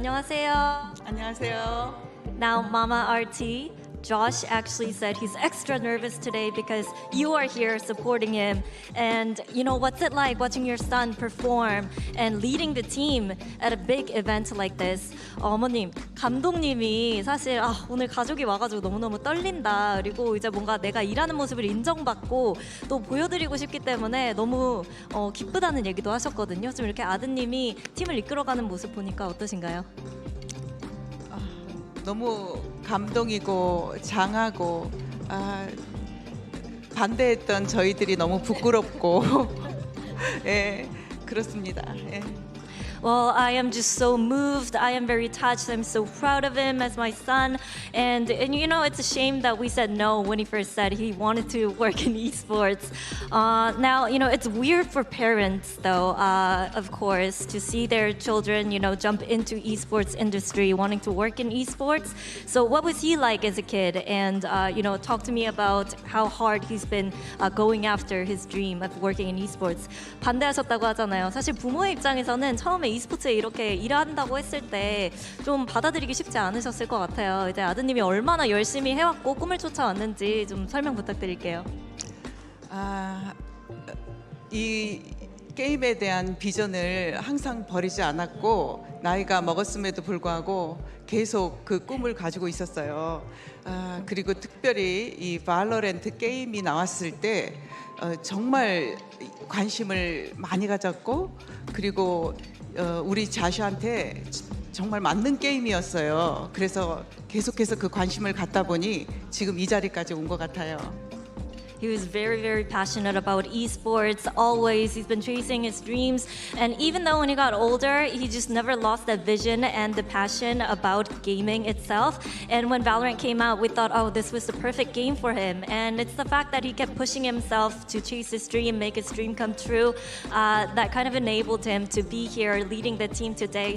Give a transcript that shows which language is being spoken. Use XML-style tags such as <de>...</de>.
<ko>안녕하세요. 안녕하세요.</ko> <en>Now, Mama RT, Josh actually said he's extra nervous today because you are here supporting him. And you know, what's it like watching your son perform and leading the team at a big event like this?</en> <ko>어머님, 감독님이 사실 오늘 가족이 와가지고 너무너무 떨린다. 그리고 이제 뭔가 내가 일하는 모습을 인정받고 또 보여드리고 싶기 때문에 너무 기쁘다는 얘기도 하셨거든요. 좀 이렇게 아드님이 팀을 이끌어가는 모습 보니까 어떠신가요? 너무 감동이고 장하고 반대했던 저희들이 너무 부끄럽고 예, 그렇습니다. 예.</ko> <en>Well, I am just so moved. I am very touched. I'm so proud of him as my son. And you know, it's a shame that we said no when he first said he wanted to work in esports. Now, you know, it's weird for parents, though, of course, to see their children, you know, jump into esports industry, wanting to work in esports. So what was he like as a kid? And, you know, talk to me about how hard he's been going after his dream of working in esports.</en> <ko>반대하셨다고 하잖아요. 사실 부모의 입장에서는 처음에 e스포츠에 이렇게 일한다고 했을 때 좀 받아들이기 쉽지 않으셨을 것 같아요. 이제 아드님이 얼마나 열심히 해왔고 꿈을 쫓아왔는지 좀 설명 부탁드릴게요. 이 게임에 대한 비전을 항상 버리지 않았고 나이가 먹었음에도 불구하고 계속 그 꿈을 가지고 있었어요. 그리고 특별히 이 발로란트 게임이 나왔을 때 정말 관심을 많이 가졌고 그리고 우리 자슈한테 정말 맞는 게임이었어요. 그래서 계속해서 그 관심을 갖다 보니 지금 이 자리까지 온 것 같아요.</ko> <en>He was very, very passionate about esports, always. He's been chasing his dreams. And even though when he got older, he just never lost that vision and the passion about gaming itself. And when Valorant came out, we thought, oh, this was the perfect game for him. And it's the fact that he kept pushing himself to chase his dream, make his dream come true, that kind of enabled him to be here leading the team today.</en>